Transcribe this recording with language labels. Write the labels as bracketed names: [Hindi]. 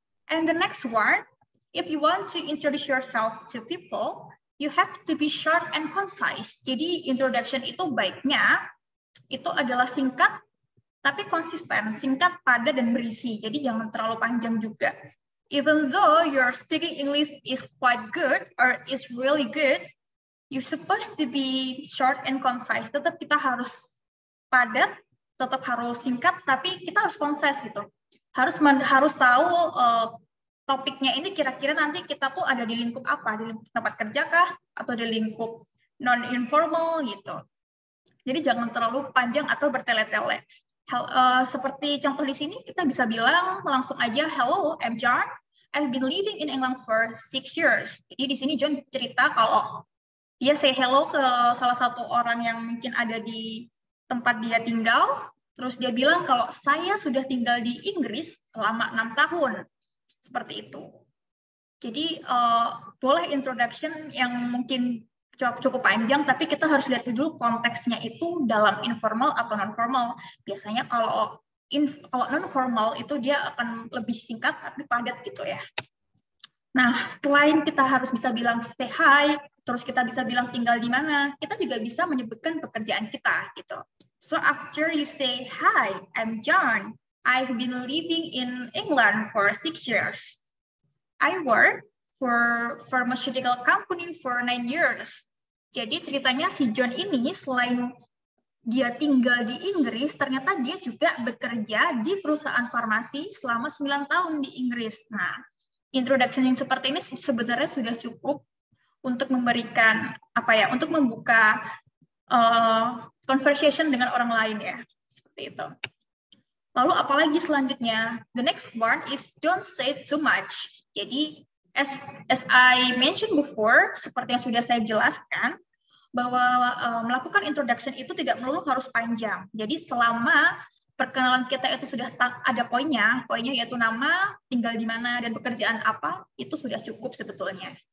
[English] And the next one, if you want to introduce yourself to people, you have to be short and concise. [Indonesian] Jadi introduction itu baiknya itu adalah singkat tapi konsisten, singkat, padat, dan berisi. Jadi jangan terlalu panjang juga. [English] Even though your speaking English is quite good or is really good, you're supposed to be short and concise. [Indonesian] Tetap kita harus padat, tetap harus singkat, tapi kita harus concise gitu. Harus tahu topiknya ini kira-kira nanti kita tuh ada di lingkup apa, di lingkup tempat kerja kah, atau di lingkup non-informal gitu. Jadi jangan terlalu panjang atau bertele-tele. Seperti contoh di sini kita bisa bilang langsung aja, [English] Hello, I'm John. I've been living in England for 6 years. [Indonesian] Jadi di sini John cerita kalau dia say hello ke salah satu orang yang mungkin ada di tempat dia tinggal. Terus dia bilang kalau saya sudah tinggal di Inggris selama 6 tahun. Seperti itu. Jadi boleh introduction yang mungkin cukup panjang, tapi kita harus lihat dulu konteksnya itu dalam informal atau non-formal. Biasanya kalau non-formal itu dia akan lebih singkat tapi padat gitu ya. Nah, selain kita harus bisa bilang say hi, terus kita bisa bilang tinggal di mana, kita juga bisa menyebutkan pekerjaan kita gitu. [English] So after you say, Hi, I'm John. I've been living in England for 6 years. I work for pharmaceutical company for 9 years. [Indonesian] Jadi ceritanya si John ini selain dia tinggal di Inggris, ternyata dia juga bekerja di perusahaan farmasi selama 9 tahun di Inggris. Nah, introduction yang seperti ini sebenarnya sudah cukup untuk memberikan untuk membuka conversation dengan orang lain ya, seperti itu. Lalu apalagi selanjutnya? [English] The next one is don't say too much. [Indonesian] Jadi [English] as I mentioned before, [Indonesian] seperti yang sudah saya jelaskan, bahwa melakukan introduction itu tidak melulu harus panjang. Jadi selama perkenalan kita itu sudah ada poinnya yaitu nama, tinggal di mana, dan pekerjaan apa, itu sudah cukup sebetulnya.